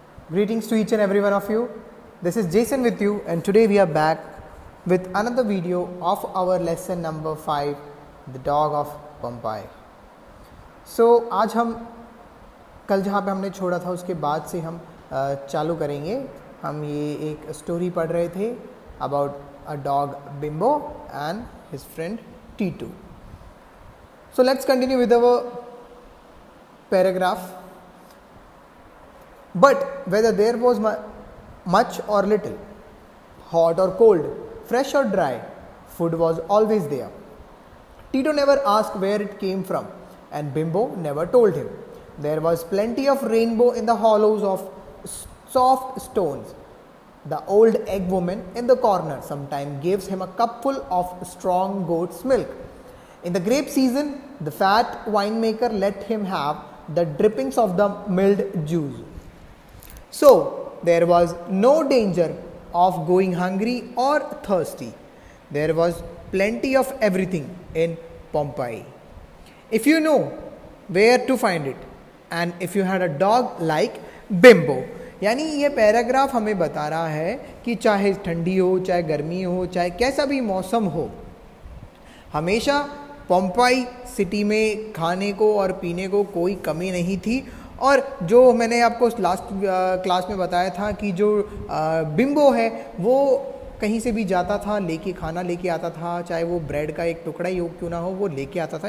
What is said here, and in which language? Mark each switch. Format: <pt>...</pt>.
<en>Greetings to each and every one of you. This is Jason with you, and today we are back with another video of our lesson number 5, The Dog of Pompeii.</en> <hi>So आज हम कल जहाँ पे हमने छोड़ा था उसके बाद से हम चालू करेंगे. हम ये एक स्टोरी पढ़ रहे थे</hi> <en>About a dog Bimbo and his friend Tito. So let's continue with our paragraph. But whether there was much or little, hot or cold, fresh or dry, food was always there. Tito never asked where it came from, and Bimbo never told him. There was plenty of rainbow in the hollows of soft stones. The old egg woman in the corner sometimes gives him a cupful of strong goat's milk. In the grape season, the fat winemaker let him have the drippings of the milled juice. So, there was no danger of going hungry or thirsty. There was plenty of everything in Pompeii. If you know where to find it, and if you had a dog like Bimbo.</en> <hi>यानी ये paragraph हमें बता रहा है कि चाहे ठंडी हो, चाहे गर्मी हो, चाहे कैसा भी मौसम हो, हमेशा पोम्पाई सिटी में खाने को और पीने को कोई कमी नहीं थी. और जो मैंने आपको लास्ट क्लास में बताया था कि जो बिम्बो है वो कहीं से भी जाता था, खाना लेके आता था, चाहे वो ब्रेड का एक टुकड़ा ही हो क्यों ना हो, वो लेके आता था.</hi>